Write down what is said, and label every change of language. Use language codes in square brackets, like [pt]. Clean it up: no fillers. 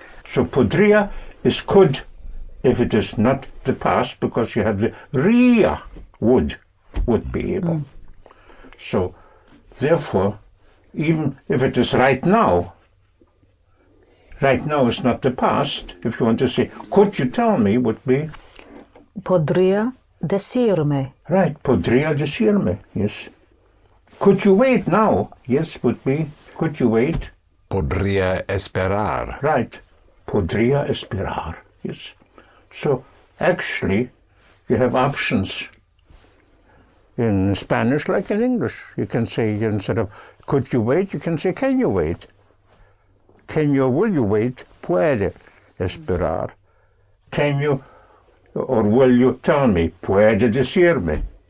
[en] So podria is could if it is not the past, because you have the ria, would be able. So therefore, even if it is right now is not the past. If you want to say, could you tell me, would be [es] Podria decirme. [en] right, [es] podría decirme, [en] yes. Could you wait now? Yes, would be, could you wait? [es] Podría esperar. [en] Right, [es] podría esperar, [en] yes. So, actually, you have options in Spanish like in English. You can say, instead of, could you wait, you can say, can you wait? Can you, will you wait? [es] Puede esperar. [en] Can you, or will you tell me? [es] Puede decirme.